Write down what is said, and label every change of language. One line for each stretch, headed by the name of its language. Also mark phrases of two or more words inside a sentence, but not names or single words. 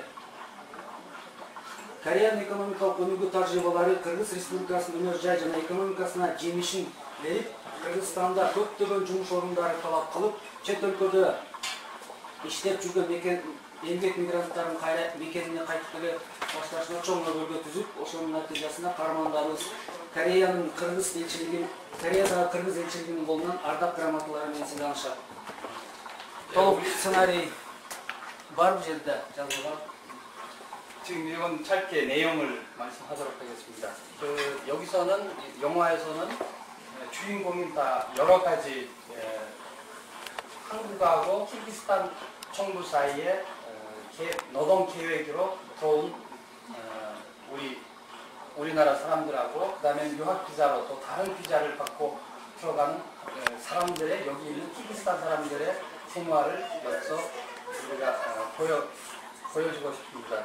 Kyrgyz: Кореянын экономикалык өнүгүү тажрыйбалары Кыргыз Республикасынын өнөр жай жана экономикасына жемишин берип, Кыргызстанда көптөгөн жумуш орундары талап кылып, чет өлкөдө иштеп жүргөн эмгек мигранттардын мекенине кайтып келе башташына чоң көбөлгө түзүп, ошонун натыйжасында каармандарыбыз Кореянын Кореядагы Кыргыз элчилигинин колунан ардак грамоталары менен сыйланышат. Толук сценарий бар бу жерде жазылган.
Korean: 지금 이건 짧게 내용을 말씀하도록 하겠습니다. 여기서는 영화에서는 주인공이 다 여러 가지 한국하고 키르기스탄 정부 사이에 노동 계획으로 들어온 우리나라 사람들하고 그다음에 유학 비자로 또 다른 비자를 받고 들어가는 사람들의 여기 있는 키르기스탄 사람들의 생활을 여기서 우리가 보여주고 싶습니다.